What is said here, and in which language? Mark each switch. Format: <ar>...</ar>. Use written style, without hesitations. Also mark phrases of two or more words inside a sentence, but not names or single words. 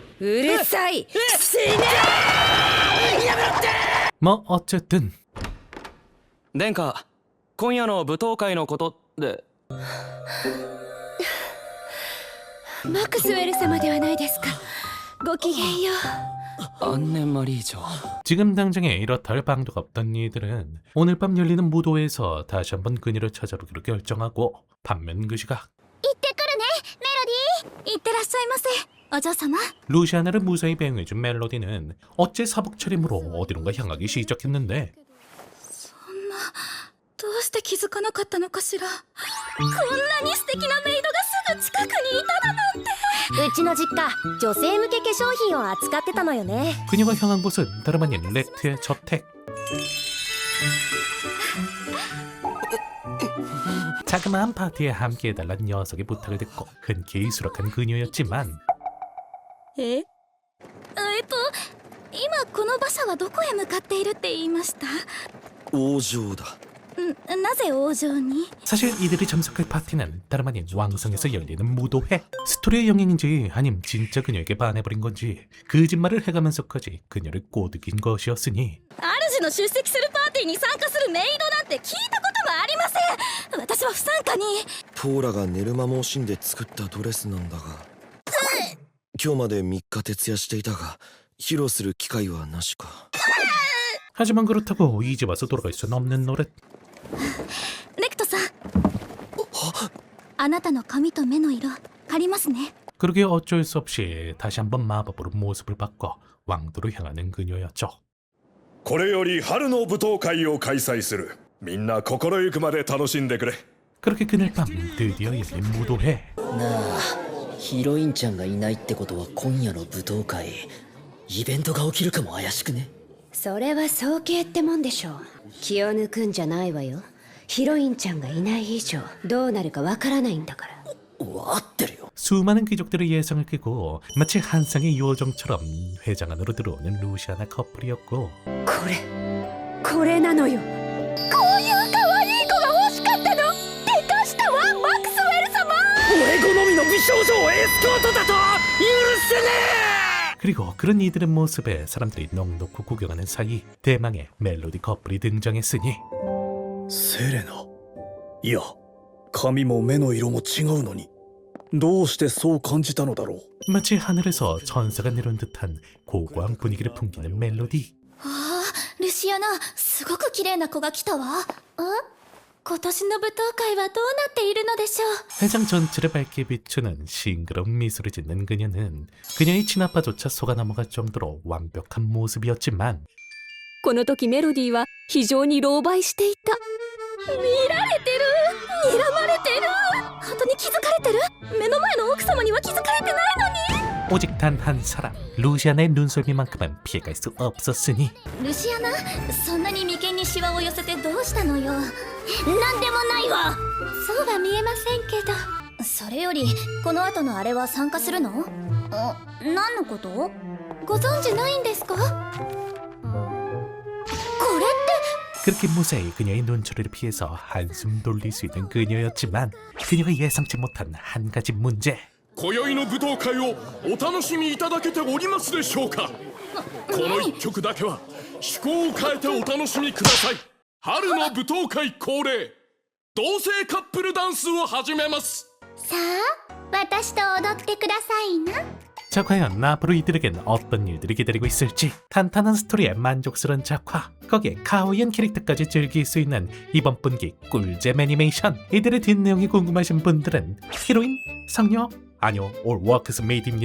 <ja>うるさい。死ねえ。やめろって。</ja> <ko>뭐 어쨌든</ko> <ja>殿下、今夜の舞踏会のことで。マクスウェル様ではないですか。ごきげんよう。</ja> <ko>안네 말이죠. 지금 당장에 이렇다 할 방도가 없던 이들은 오늘 밤 열리는 무도회에서 다시 한번 그녀를 찾아보기로 결정하고 반면 그 시각</ko> <ja>行ってくるねメロディー。行ってらっしゃいませお嬢様。</ja> <ko>루시아나를 무사히 배웅해준 멜로디는 어째 사복 차림으로 어디론가 향하기 시작했는데</ko> <ja>どうして気づかなかったのかしら。こんなに素敵なメイドがすぐ近くにいただなんて。うちの実家、女性向け化粧品を扱ってたのよね。</ja> <ko>그녀가 향한 곳은 다름 아닌 렉트의 저택. 자그마한 파티에 함께해달라는 녀석의 부탁을 듣고 흔쾌히 수락한 그녀였지만</ko> <ja>今この馬車はどこへ向かっているって言いました？王城だ。なぜ王城に？</ja> <ko>사실 이들이 참석할 파티는 다름 아닌 왕성에서 열리는 무도회. 스토리의 영향인지 아님 진짜 그녀에게 반해버린 건지 거짓말을 해가면서까지 그녀를 꼬드긴 것이었으니</ko> <ja>主の出席するパーティーに参加するメイドなんて聞いたこともありません。私は不参加に。ポーラが寝る間も惜しんで作ったドレスなんだが、今日まで3日徹夜していたが披露する機会はなしか。</ja> <ko>하지만 그렇다고 이제 와서 돌아갈 수는 없는 노릇.</ko> <ja>レクトさん、あなたの髪と目の色借りますね。</ja> <ko>그러게 어쩔 수 없이 다시 한번 마법으로 모습을 바꿔 왕도로 향하는 그녀였죠.</ko> <ja>これより春の舞踏会を開催する。みんな心ゆくまで楽しんでくれ。</ja> <ko>그렇게 그날 밤 드디어 열린 무도회.</ko> <ja>なあ、ヒロインちゃんがいないってことは今夜の舞踏会イベントが起きるかも怪しくね。それは早計ってもんでしょう。気を抜くんじゃないわよ。ヒロインちゃんがいない以上どうなるかわからないんだから。</ja> <ko>수많은 귀족들의 예상을 깨고 마치 한상의 요정처럼 회장 안으로 들어오는 루시아나 커플이었고</ko> <ja>これなのよ。こういう可愛い子が欲しかったの。でかしたわ、マクスウェル様。俺好みの美少女をエスコートだと許せね</ja> <ko>그리고 그런 이들의 모습에 사람들이 넋놓고 구경하는 사이 대망의 멜로디 커플이 등장했으니</ko> <ja>セレナ。いや、髪も目の色も違うのに、どうしてそう感じたのだろう。</ja> <ko>마치 하늘에서 천사가 내려온 듯한 고고한 분위기를 풍기는 멜로디.</ko> <ja>ああ、ルシアナ、すごく綺麗な子が来たわ。今年の舞踏会はどうなっているのでしょう。</ja> <ko>회장 전체를 밝게 비추는 싱그러운 미소를 짓는 그녀는 그녀의 친아빠조차 속아 넘어갈 정도로 완벽한 모습이었지만</ko> <ja>この時メロディーは非常に狼狽していた。見られてる、睨まれてる。本当に気づかれてる。目の前の奥様には気づかれてないのに。</ja> <ko>오직 단 한 사람 루시아나의 눈썰미만큼은 피해갈 수 없었으니</ko> <ja>ルシアナ、そんなに眉間にシワを寄せてどうしたのよ。なんでもないわ。そうは見えませんけど。それよりこの後のあれは参加するの？何のこと？ご存知ないんですか？これって</ja> <ko>그렇게 무사히 그녀의 눈초리를 피해서 한숨 돌릴 수 있는 그녀였지만 그녀가 예상치 못한 한 가지 문제.</ko> <ja>今宵の舞踏会をお楽しみいただけておりますでしょうか。この一曲だけは趣向を変えてお楽しみください。春の舞踏会恒例同性カップルダンスを始めます。さあ、私と踊ってくださいな。</ja> <ko>자, 과연 앞으로 이들에겐 어떤 일들이 기다리고 있을지. 탄탄한 스토리에 만족스러운 작화, 거기에 가오이한 캐릭터까지 즐길 수 있는 이번 분기 꿀잼 애니메이션. 이들의 뒷내용이 궁금하신 분들은 히로인, 성녀, 아니요, 올 워크스 메이드입니다.</ko>